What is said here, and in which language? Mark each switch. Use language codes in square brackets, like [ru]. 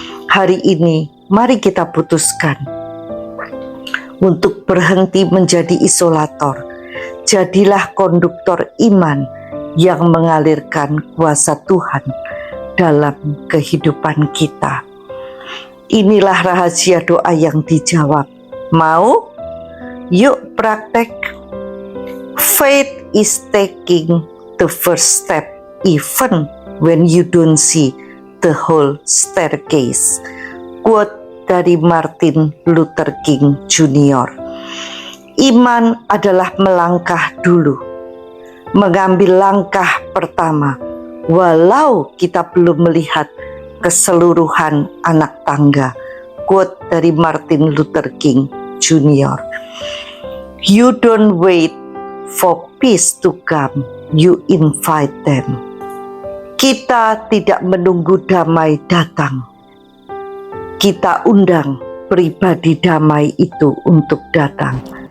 [id] Hari ini mari kita putuskan untuk berhenti menjadi isolator. Jadilah konduktor iman yang mengalirkan kuasa Tuhan dalam kehidupan kita. Inilah rahasia doa yang dijawab. Mau? Yuk praktek. [en] Faith is taking the first step even when you don't see the whole staircase. [id] Quote dari Martin Luther King Jr. Iman adalah melangkah dulu, mengambil langkah pertama, walau kita belum melihat keseluruhan anak tangga. Quote dari Martin Luther King Jr. [en] You don't wait for peace to come, you invite them. [id] Kita tidak menunggu damai datang, kita undang pribadi damai itu untuk datang.